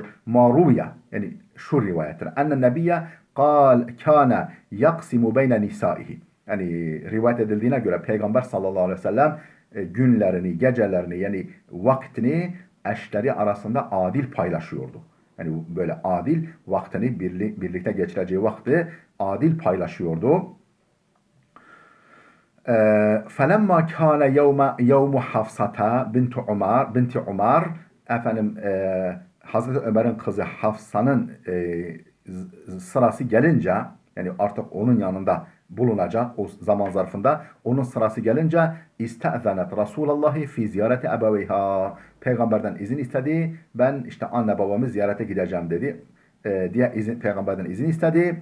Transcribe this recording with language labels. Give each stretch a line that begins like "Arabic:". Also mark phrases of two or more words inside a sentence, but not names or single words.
Turkish: Maruya yani şu rivayettir.
Arabic: أن النبي كان يقسم بين نسائه.
Turkish: Yani rivayet edildiğine göre Peygamber
Arabic: صلى الله عليه وسلم
Turkish: günlerini, gecelerini yani vaktini eşleri arasında adil paylaşıyordu. Yani böyle adil vaktini birlikte geçireceği vakti adil paylaşıyordu.
Arabic: فَلَمَّا كَانَ يَوْمُ حفصة بنت عمر
Turkish: efendim Hazreti Ömer'in kızı Hafsa'nın sırası gelince yani artık onun yanında bulunacak o zaman zarfında onun sırası gelince
Arabic: استأذنت رسول الله في زيارة أبويها
Turkish: peygamberden izin istedi ben işte anne babamı ziyarete gideceğim dedi diye peygamberden izin istedi.